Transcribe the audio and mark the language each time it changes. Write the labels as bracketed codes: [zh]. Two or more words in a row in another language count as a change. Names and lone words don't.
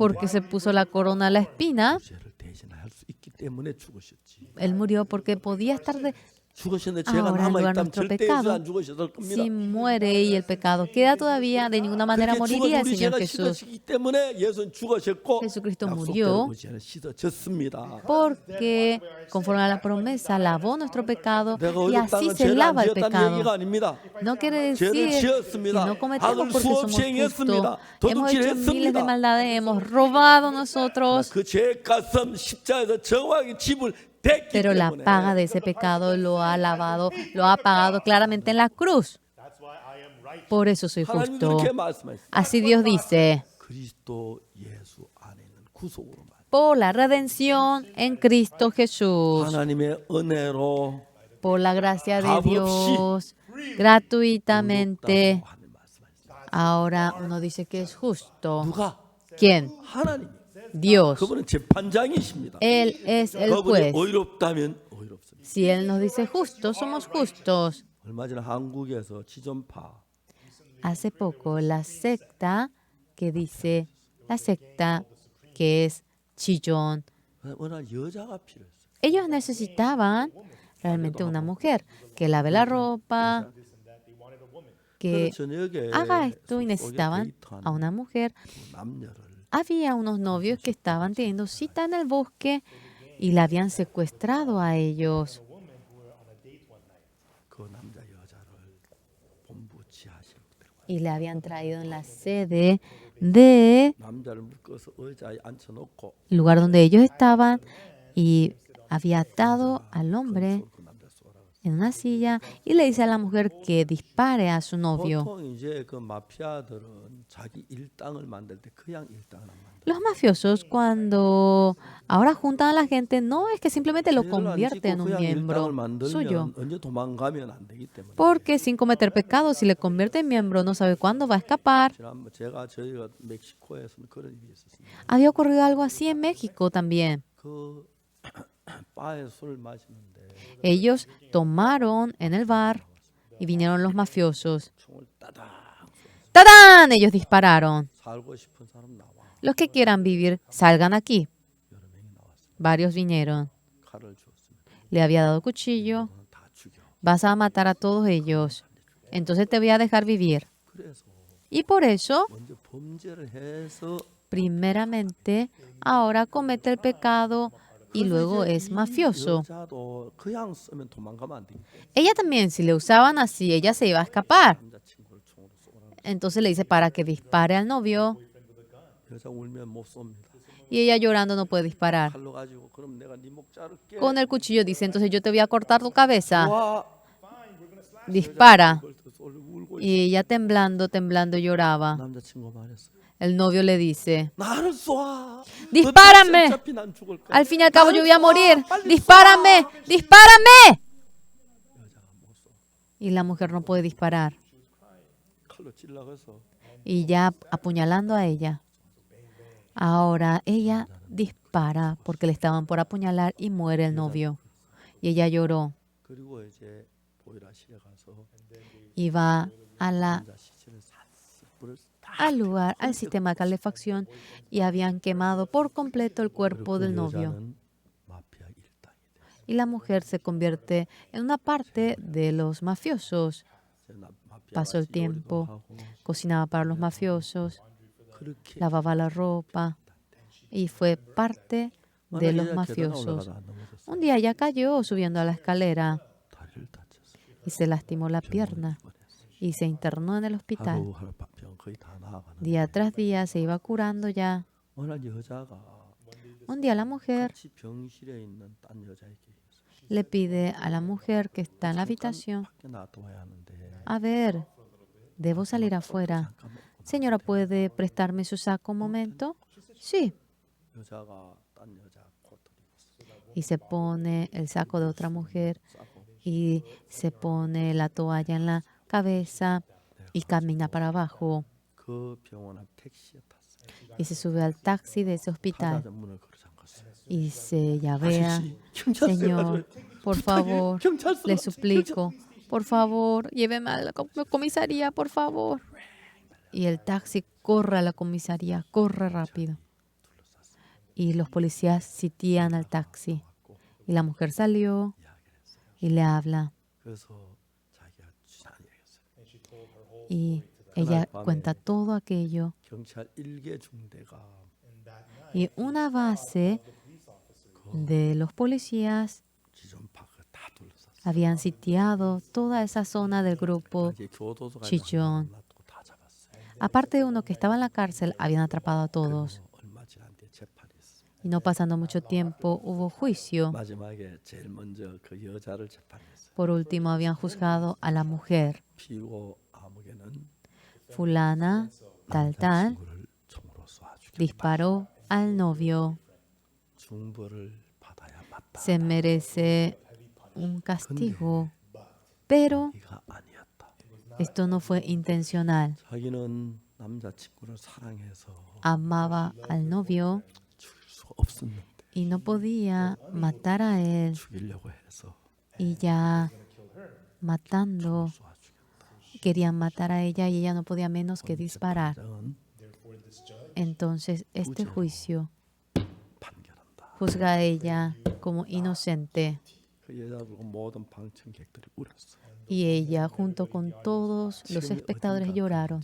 [es] Porque se puso la corona a la espina. [ko] 죄를 대신할 수 있기 때문에 죽으셨지. [es] Él murió porque podía estar [ko] 죽으셨는데 죄가 [es] ahora en lugar [ko] 남아있다면 [es] de nuestro [ko] 절대 [es] pecado. [ko] 안 죽으셨을 겁니다. [es] Si muere y el pecado queda todavía, de ninguna manera [ko] 그렇게 [es] moriría [ko] 죽어서 [es] el [ko] 우리 [es] Señor [ko] 죄가 [es] Jesús. [ko] 씻어지기 때문에 예수는 죽으셨고 [es] Jesucristo [ko] 약속대로 [es] murió [ko] 그 죄는 씻어졌습니다. [es] porque, conforme a la promesa, lavó nuestro pecado [ko] 내가 [es] y así [ko] 어렵다는 [es] se [ko] 죄를 안 [es] lava el [ko] 지었다는 [es] pecado. [ko] 얘기가 아닙니다. [es] No quiere [ko] 죄를 [es] decir que [ko] 지었습니다. [es] no cometemos [ko] 악을 [es] porque somos [ko] 수없이 행했습니다. [es] justos. Hemos hecho [ko] 도둑질했습니다. [es] miles de maldades, hemos robado nosotros, [ko] 그 죄의 값은 십자가에서 정확히 지불됐기 [es] pero la [ko] 때문에 [es] paga de ese pecado lo ha lavado, lo ha pagado claramente en la cruz. Por eso soy [ko] 하나님 [es] justo. [ko] 그렇게 말씀하셨어요. [es] Así Dios dice, [ko] 그리스도 예수 안에 있는 구속으로 말. [es] por la redención en Cristo Jesús, [ko] 하나님의 은혜로 [es] por la gracia de [ko] 값 없이 [es] Dios, gratuitamente. [ko] 의롭다고 하는 말씀하셨어요. [es] Ahora uno dice que es justo. [ko] 누가? [es] ¿Quién? [ko] 하나님. [es] Dios. [ko] 그분은 재판장이십니다. [es] Él es el [ko] 그분이 [es] juez. [ko] 의롭다면 의롭습니다. [es] Si Él nos dice justos, somos justos. [ko] 얼마 전에 한국에서 지존파 [es] Hace poco la secta que dice, la secta que es Chillón, [ko] 워낙 여자가 필요했어요. [es] ellos necesitaban realmente una mujer que lave la ropa, que [ko] 그래서 저녁에 [es] haga esto y [ko] 속에 [es] necesitaban [ko] 데이트하는 [es] a una mujer. [ko] 남녀를 [es] Había unos novios que estaban teniendo cita en el bosque y la habían secuestrado a ellos. [ko] 그 남자 여자를 본부 지하실로 데려가 [es] Y le habían traído en la sede del [ko] 남자를 묶어서 의자에 앉혀놓고 [es] lugar donde ellos estaban y había atado al hombre [ko] 그 남자 쏘라고. [es] en una silla y le dice a la mujer que dispare a su novio. [ko] 보통 이제 그 마피아들은 자기 일당을 만들 때 그냥 일당을 안 만들어요. [es] Los mafiosos cuando ahora juntan a la gente no es que simplemente lo [ko] 죄를 안 [es] convierte en [ko] 짓고 [es] un [ko] 그냥 [es] miembro [ko] 일당을 [es] suyo, [ko] 만들면 언제 도망가면 안 되기 때문에. [es] porque sin cometer pecado, si le convierte en miembro, no sabe cuándo va a escapar. [ko] 지난번 저희가 멕시코에서는 그런 일이 있었습니다. [es] Había ocurrido algo así en México también. [ko] 그 바에 술을 마시는데 [es] Ellos tomaron en el bar y vinieron los mafiosos. [ko] 총을 따당 [es] ¡Tadán! Ellos dispararon. [ko] 살고 싶은 사람 나와. [es] Los que quieran vivir, salgan aquí. [ko] 여러 명이 나왔어요. [es] Varios vinieron. [ko] 칼을 주었습니다. [es] Le había dado cuchillo. [ko] 너는 다 죽여. [es] Vas a matar a todos ellos. Entonces te voy a dejar vivir. [ko] 그래서 [es] Y por eso, [ko] 먼저 범죄를 해서 [es] primeramente, ahora comete el pecado y luego es mafioso. [ko] 여자도 그냥 쓰면 도망가면 안 되겠다. [es] Ella también, si le usaban así, ella se iba a escapar. [ko] 남자친구를 총으로 쏘라고. [es] Entonces le dice para que dispare al novio [ko] 여자 울면 못 쏩니다. [es] y ella llorando no puede disparar. [ko] 칼로 가지고 그럼 내가 네 목 자를게. [es] Con el cuchillo dice, entonces yo te voy a cortar tu cabeza. [ko] 와. [es] Dispara. [ko] 그걸 또 울고 [es] Y ella temblando, temblando lloraba. [ko] 남자친구 말했어. [es] El novio le dice, [ko] 나를 쏴. [es] Dispárame. [ko] 어차피 난 죽을 거야. [es] al fin y al cabo yo voy a [ko] 나를 쏴. [es] morir. [ko] 빨리 [es] Dispárame, [ko] 쏴. [es] dispárame. [ko] 여자가 못 쏘. [es] Y la mujer no puede disparar. [ko] 칼로 찔러서 [es] y ya apuñalando a ella. Ahora ella dispara porque le estaban por apuñalar y muere el novio. Y ella lloró [ko] 그리고 이제 보일러실에 가서 [es] y va a [ko] 남자 시체를 샀어. 불을 다 [es] al lugar, al sistema de calefacción y habían quemado por completo el cuerpo [ko] 그 [es] del novio. [ko] 여자는 마피아 일당이 됐어. [es] Y la mujer se convierte en una parte de los mafiosos. [ko] 마피아가 [es] Pasó el [ko] 요리도 [es] tiempo, [ko] 하고 [es] cocinaba para los mafiosos, [ko] 그렇게 [es] lavaba la ropa y fue parte de los mafiosos. [ko] 넘어졌어. [es] Un día ella cayó subiendo a la escalera [ko] 다리를 다쳤어. [es] y se lastimó la pierna y se internó en el hospital. [ko] 하루 병 거의 다 나아가는. [es] Día tras día se iba curando ya. [ko] 어느 날 여자가 [es] Un día la mujer [ko] 같이 병실에 있는 딴 여자에게 [es] le pide a la mujer que está en la habitación, [ko] 밖에 놔둬야 하는데 [es] a ver, debo salir afuera. Señora, ¿puede prestarme su saco un momento? Sí. [ko] 여자가 딴 여자 코트를 입었어. [es] Y se pone el saco de otra mujer [ko] 싸고 [es] y se pone la toalla en la cabeza y camina para abajo [ko] 그 병원 앞 택시에 탔어요. [es] y se sube al taxi de ese hospital [ko] 하나도 문을 걸어 잠갔어요. [es] y se llavea. [ko] 아저씨, 경찰서에 [es] Señor, por favor, [ko] 경찰서 [es] le suplico, por favor, lléveme a la comisaría, por favor. Y el taxi corre a la comisaría, corre rápido. Y los policías sitian al taxi. Y la mujer salió y le habla. [ko] 그래서 자기가 지난 얘기했어요. [es] Y ella cuenta todo aquello. [ko] 경찰 1개 중대가 [es] Y una base de los policías [ko] 지존 파크 다 둘러쌌어요. [es] habían sitiado toda esa zona del grupo. [ko] 이제 교도소가 [es] Chichón. [ko] 놔두고 다 잡았어요. [es] Aparte de uno que estaba en la cárcel, habían atrapado a todos. [ko] 얼마 지난 뒤에 재판이 있어요. [es] Y no pasando mucho tiempo, hubo juicio. [ko] 마지막에 제일 먼저 그 여자를 재판했어요. [es] Por último, habían juzgado a la mujer. [ko] 피고 아무개는 [es] Fulana, tal, [ko] 친구를 총으로 쏴 죽였다. [es] disparó al novio. [ko] 중벌을 받아야 맞다. [es] Se merece un castigo. Pero [ko] 이가 아니었다. [es] esto no fue intencional. [ko] 자기는 남자친구를 사랑해서 [es] Amaba al novio [ko] 죽일 수 없었는데 [es] y no podía matar a él. [ko] 죽이려고 해서 [es] Y ya matando, [ko] 쏴 죽였다. [es] querían matar a ella y ella no podía menos que disparar. [ko] 판정은 [es] Entonces, este juicio [ko] 판결한다. [es] juzga a ella como inocente. [ko] 그 여자 보고 모든 방청객들이 울었어. [es] Y ella, junto con todos los espectadores, lloraron.